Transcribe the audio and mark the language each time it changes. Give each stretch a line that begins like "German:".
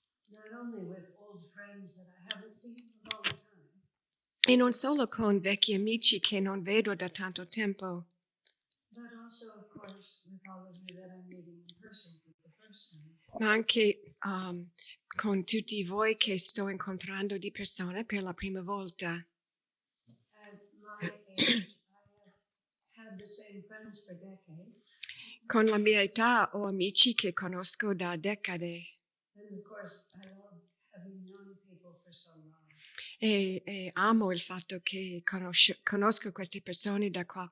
English: Not only with old friends that I haven't seen for a long time,
Italian: E non solo con vecchi amici che non vedo da tanto tempo,
English: but also, of course, with all of you that I'm meeting in person for the first time.
Italian: ma anche con tutti voi che sto incontrando di persona per la prima volta.
English: At my age, I have had the same friends for decades.
Italian: Con la mia età ho amici che conosco da decade
English: And of course, I love having known people for so long.
Italian: e amo il fatto che conosco queste persone da